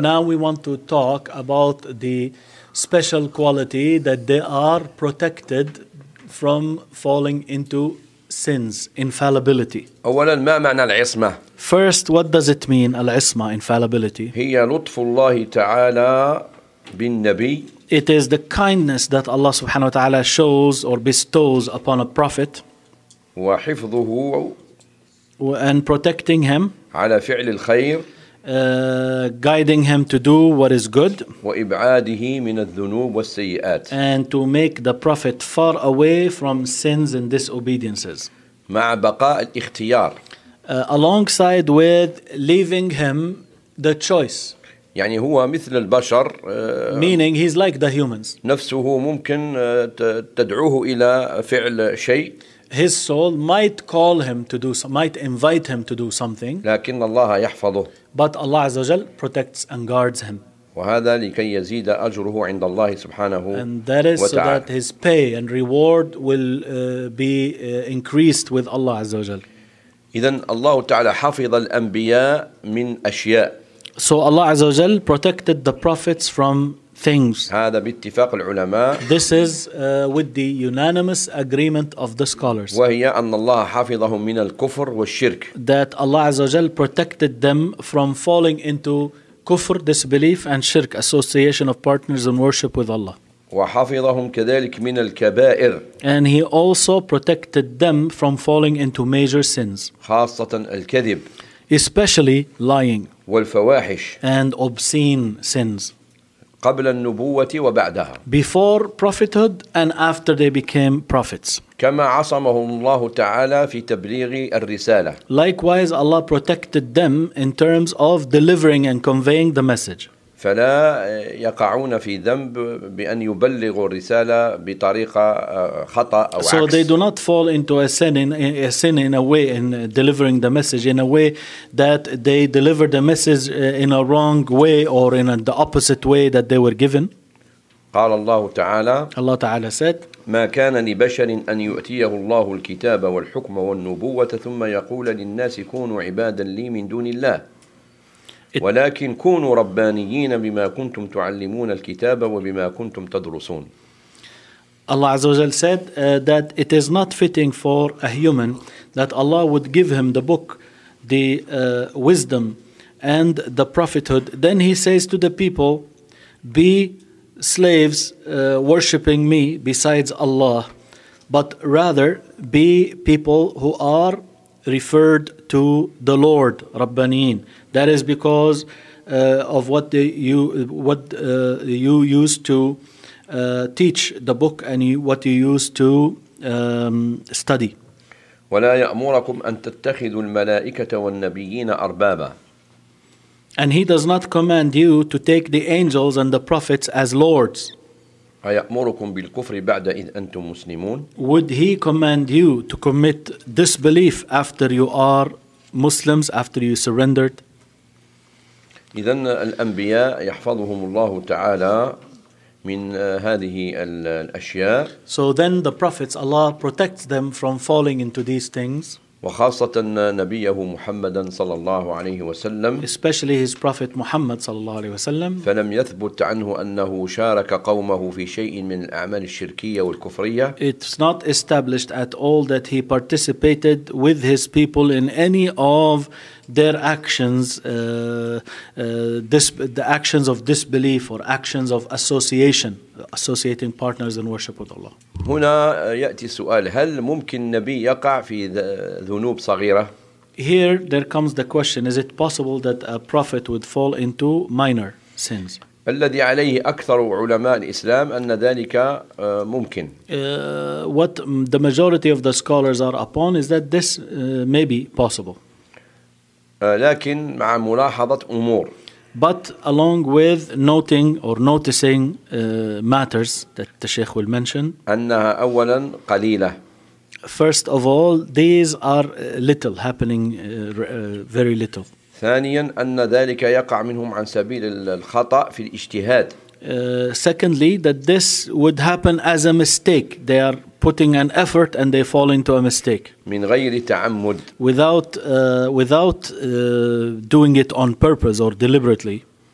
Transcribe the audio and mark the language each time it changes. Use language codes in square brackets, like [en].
[en] Now we want to talk about the special quality that they are protected from falling into sins, infallibility. [ar] أولا ما معنى العصمة؟ [en] First, what does it mean, العصمة, infallibility? [ar] هي لطف الله تعالى بالنبي. [en] It is the kindness that Allah [ar] سبحانه وتعالى [en] shows or bestows upon a prophet. [ar] وحفظه. [en] And protecting him. [ar] على فعل الخير. [en] Guiding him to do what is good. [ar] وإبعاده من الذنوب والسيئات. [en] And to make the prophet far away from sins and disobediences. [ar] مع بقاء الاختيار. [en] Alongside with leaving him the choice. [ar] يعني هو مثل البشر. [en] Meaning he's like the humans. [ar] نفسه ممكن تدعوه إلى فعل شيء. [en] His soul might call him to do some, might invite him to do something. [ar] لكن الله يحفظه. [en] But Allah Azza wa Jal protects and guards him. [ar] وهذا لكي يزيد أجره عند الله سبحانه وتعالى. [en] And that is so that his pay and reward will be increased with Allah [ar] عز وجل. إذن الله تعالى حفظ الأنبياء من أشياء. [en] So Allah [ar] عز وجل [en] protected the prophets from things. [ar] هذا باتفاق العلماء. [en] This is with the unanimous agreement of the scholars. [ar] وهي أن الله حفظهم من الكفر والشرك. [en] That Allah [ar] عز وجل [en] protected them from falling into kufr, disbelief, and shirk, association of partners in worship with Allah. [ar] وحفظهم كذلك من الكبائر. [en] And he also protected them from falling into major sins. [ar] خاصة الكذب. [en] Especially lying. [ar] والفواحش. [en] And obscene sins. [ar] قبل النبوة وبعدها. [en] Before prophethood and after they became prophets. [ar] كما عصمهم الله تعالى في تبليغ الرسالة. [en] Likewise, Allah protected them in terms of delivering and conveying the message. [ar] فلا يقعون في ذنب بأن يبلغوا الرسالة بطريقة خطأ أو عكس. [en] So they do not fall into a sin in a way in delivering the message in a way that they deliver the message in a wrong way or in the opposite way that they were given. [ar] قال الله تعالى. الله تعالى [en] said. [ar] ما كان لبشر أن يؤتيه الله الكتاب والحكم والنبوة ثم يقول للناس كونوا عبادا لي من دون الله. ولكن كونوا ربانيين بما كنتم تعلمون الكتاب وبما كنتم تدرسون. [en] Allah [ar] عز وجل [en] said that it is not fitting for a human that Allah would give him the book, the wisdom, and the prophethood. Then he says to the people, be slaves worshipping me besides Allah, but rather be people who are referred to the Lord, ربانيين. That is because of what you used to teach the book and what you used to study. [ar] ولا يأمركم أن تتخذوا الملائكة والنبيين أربابا. [en] And he does not command you to take the angels and the prophets as lords. [ar] أيأمركم بالكفر بعد إذ أنتم مسلمون. [en] Would he command you to commit disbelief after you are Muslims, after you surrendered? [ar] إذن الأنبياء يحفظهم الله تعالى من هذه الأشياء. [en] So then the prophets, Allah protects them from falling into these things. [ar] وخاصة نبيه محمد صلى الله عليه وسلم. [en] Especially his prophet Muhammad [ar] صلى الله عليه وسلم. فلم يثبت عنه أنه شارك قومه في شيء من الأعمال الشركية والكفرية. [en] It's not established at all that he participated with his people in any of their actions, the actions of disbelief or actions of association, associating partners in worship with Allah. [ar] هنا يأتي السؤال هل ممكن النبي يقع في ذنوب صغيرة؟ [en] Here there comes the question: is it possible that a prophet would fall into minor sins? [ar] الذي عليه أكثر علماء الإسلام أن ذلك ممكن. [en] What the majority of the scholars are upon is that this may be possible. [ar] لكن مع ملاحظة أمور. [en] But along with noting or noticing matters that the Sheikh will mention. [ar] أنها أولا قليلة. [en] First of all, these are little, happening very little. [ar] ثانيا أن ذلك يقع منهم عن سبيل الخطأ في الاجتهاد. [en] Secondly, that this would happen as a mistake. They are putting an effort and they fall into a mistake. [ar] من غير تعمد. [en] Without doing it on purpose or deliberately.